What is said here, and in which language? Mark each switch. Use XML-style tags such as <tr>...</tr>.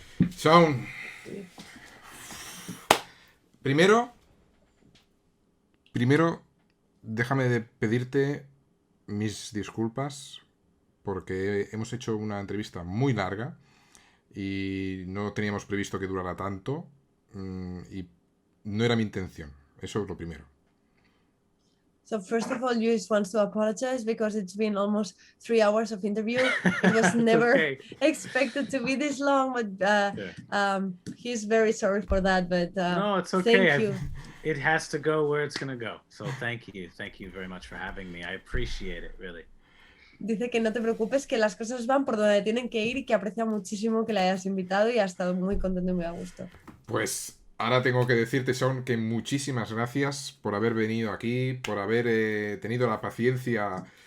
<es>Shawn, primero, déjame de pedirte mis disculpas porque hemos hecho una entrevista muy larga y no teníamos previsto que durara tanto y no era mi intención. Eso es lo primero.</es> <en>So first of all, you just want to apologize because it's been almost 3 hours of interview. It was never okay. expected to be this long, but he's very sorry for that. But no, it's okay. Thank you. It has to go where it's going to go. So thank you very much for having me. I appreciate it, really.</en> <es>Dice que no te preocupes, que las cosas van por donde tienen que ir y que aprecia muchísimo que le hayas invitado y ha estado muy contento y muy a gusto. Pues ahora tengo que decirte, Shawn, que muchísimas gracias por haber venido aquí, por haber tenido la paciencia.</es>